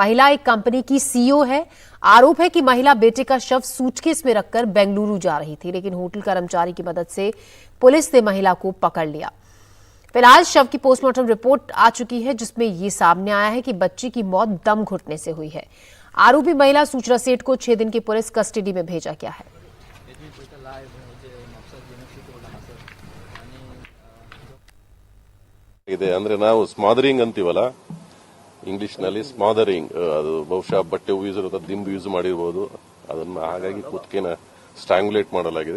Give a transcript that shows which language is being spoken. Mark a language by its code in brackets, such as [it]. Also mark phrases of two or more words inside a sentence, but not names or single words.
[hi] महिला एक कंपनी की सीईओ है। आरोप है कि महिला बेटे का शव सूटकेस में रखकर बेंगलुरु जा रही थी, लेकिन होटल कर्मचारी की मदद से पुलिस ने महिला को पकड़ लिया। फिलहाल शव की [en] postmortem report [hi] आ चुकी है, जिसमें ये सामने आया है कि बच्ची की मौत दम घुटने से हुई है। आरोपी महिला सुचना सेठ को 6 दिन की [en] police custody [hi] में भेजा गया है। [kn] ಇದೆ ಅಂದ್ರೆ ನಾವು ಸ್ಮಾದರಿಂಗ್ ಅಂತೀವಲ್ಲ ಇಂಗ್ಲಿಷ್ ನಲ್ಲಿ ಸ್ಮಾದರಿಂಗ್, ಅದು ಬಹುಶಃ ಬಟ್ಟೆ ಉಯಿಸಿರೋ ದಿಂಬು ಯೂಸ್ ಮಾಡಿರಬಹುದು. ಅದನ್ನ ಹಾಗಾಗಿ ಕುತ್ತಿಗೆನ ಸ್ಟ್ರಾಂಗ್ಯುಲೇಟ್ ಮಾಡಲಾಗಿದೆ.